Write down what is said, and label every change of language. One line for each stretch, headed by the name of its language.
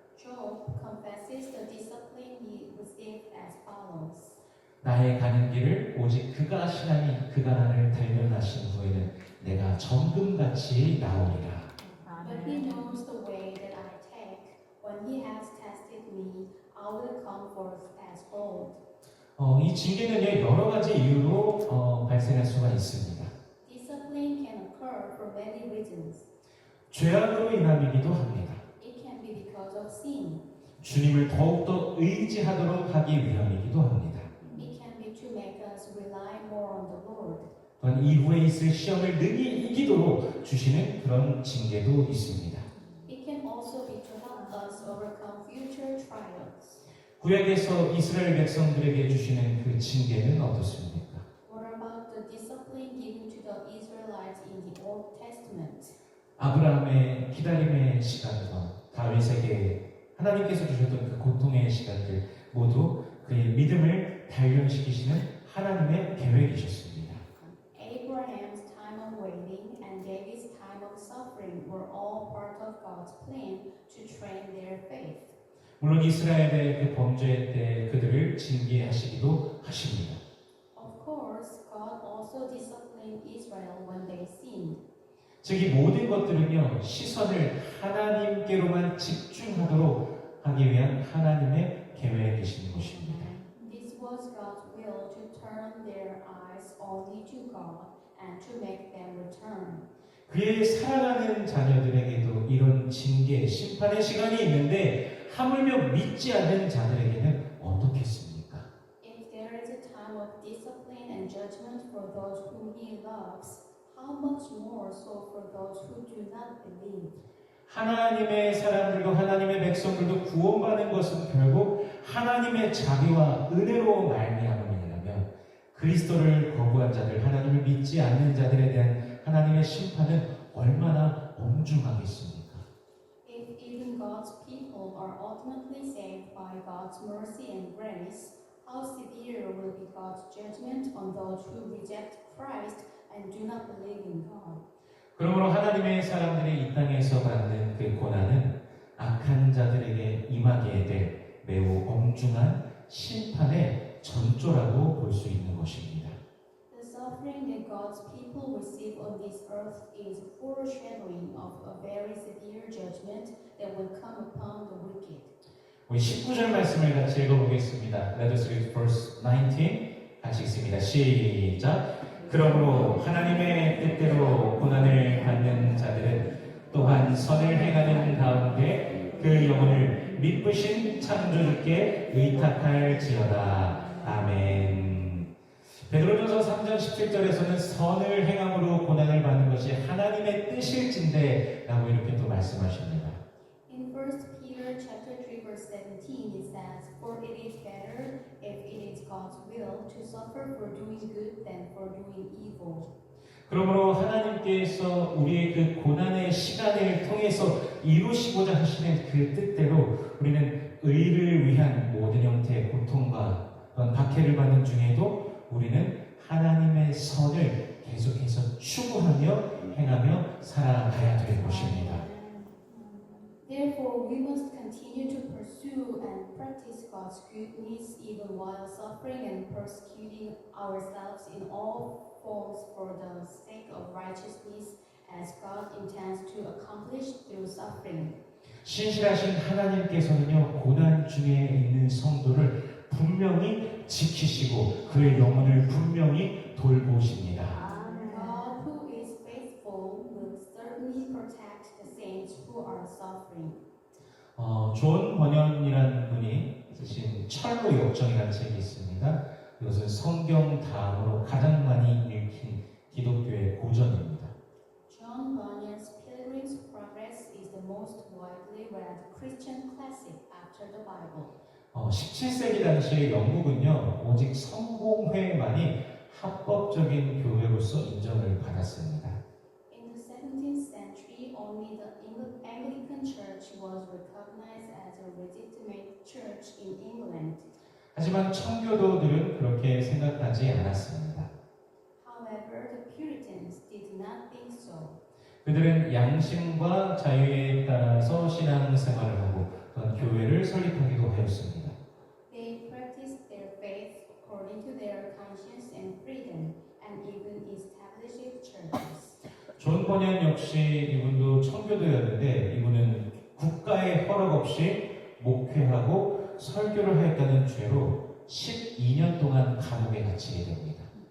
English: Job confesses the discipline he received as follows.
Korean: 나의 가는 길을 오직 그가 하시나니 그가 나를 단련하신 후에는 내가 정금같이 나오리라.
English: But he knows the way that I take. When he has tested me, I will come forth as gold.
Korean: 이 징계는요 여러 가지 이유로 발생할 수가 있습니다.
English: Discipline can occur for many reasons.
Korean: 죄악으로 인함이기도 합니다.
English: It can be because of sin.
Korean: 주님을 더욱더 의지하도록 하기 위함이기도 합니다.
English: It can be to make us rely more on the Lord.
Korean: 또한 이후에 있을 시험을 능히 이기도록 주시는 그런 징계도 있습니다.
English: It can also be to help us overcome future trials.
Korean: 구약에서 이스라엘 백성들에게 주시는 그 징계는 어떻습니까?
English: What about the discipline given to the Israelites in the Old Testament?
Korean: 아브라함의 기다림의 시간과 다윗에게 하나님께서 주셨던 그 고통의 시간들 모두 그의 믿음을 단련시키시는 하나님의 계획이셨습니다.
English: Abraham's time of waiting and David's time of suffering were all part of God's plan to train their faith.
Korean: 물론 이스라엘의 그 범죄 때 그들을 징계하시기도 하십니다.
English: Of course, God also disciplined Israel when they sinned.
Korean: 즉 이 모든 것들은요 시선을 하나님께로만 집중하도록 하기 위한 하나님의 계획이신 것입니다.
English: This was God's will to turn their eyes only to God and to make them return.
Korean: 그의 사랑하는 자녀들에게도 이런 징계, 심판의 시간이 있는데 하물며 믿지 않는 자들에게는 어떻겠습니까?
English: If there is a time of discipline and judgment for those whom He loves, how much more so for those who do not believe?
Korean: 하나님의 사람들도 하나님의 백성들도 구원받는 것은 결국 하나님의 자비와 은혜로 말미암음이라면 그리스도를 거부한 자들, 하나님을 믿지 않는 자들에 대한 하나님의 심판은 얼마나 엄중하겠습니까?
English: If even God's people are ultimately saved by God's mercy and grace, how severe will be God's judgment on those who reject Christ and do not believe in God?
Korean: 그러므로 하나님의 사람들이 이 땅에서 받는 그 고난은 악한 자들에게 임하게 될 매우 엄중한 심판의 전조라고 볼 수 있는 것입니다.
English: The suffering that God's people receive on this earth is foreshadowing of a very severe judgment that will come upon the wicked.
Korean: 우리 19절 말씀을 같이 읽어보겠습니다.
English: Let us read verse 19.
Korean: 같이 읽습니다. 시작. 그러므로 하나님의 뜻대로 고난을 받는 자들은 또한 선을 행하는 가운데 그 영혼을 미쁘신 창조주께 의탁할지어다. 아멘. 베드로전서 3장 17절에서는 선을 행함으로 고난을 받는 것이 하나님의 뜻일진데 라고 이렇게 또 말씀하십니다.
English: In 1 Peter chapter 3 verse 17 it says, For it is better if it is God's will to suffer for doing good than for doing evil.
Korean: 그러므로 하나님께서 우리의 그 고난의 시간을 통해서 이루시고자 하시는 그 뜻대로 우리는 의를 위한 모든 형태의 고통과 또한 박해를 받는 중에도 우리는 하나님의 선을 계속해서 추구하며 행하며 살아가야 될 것입니다.
English: Therefore, we must continue to pursue and practice God's goodness even while suffering and persecuting ourselves in all forms for the sake of righteousness, as God intends to accomplish through suffering.
Korean: 신실하신 하나님께서는요 고난 중에 있는 성도를 분명히 지키시고 그의 영혼을 분명히 돌보십니다.
English: God, who is faithful, will certainly protect the saints who are suffering.
Korean: 존 번연이라는 분이 쓰신 철로 역정이라는 책이 있습니다. 이것은 성경 다음으로 가장 많이 읽힌 기독교의 고전입니다.
English: John Bunyan's Pilgrim's Progress is the most widely read Christian classic after the Bible.
Korean: 17세기 당시에 영국은요 오직 성공회만이 합법적인 교회로서 인정을 받았습니다.
English: In the 17th century, only the Anglican Church was recognized as a legitimate church in England.
Korean: 하지만 청교도들은 그렇게 생각하지 않았습니다.
English: However, the Puritans did not think so.
Korean: 그들은 양심과 자유에 따라서 신앙생활을 하고 또한 교회를 설립하기도 하였습니다.
English: They practiced their faith according to their conscience and freedom, and even established churches.
Korean: 존 번연 역시 이분도 청교도였는데 이분은 국가의 허락 없이 목회하고 설교를 하였다는 죄로 12년 동안 감옥에 갇히게 됩니다.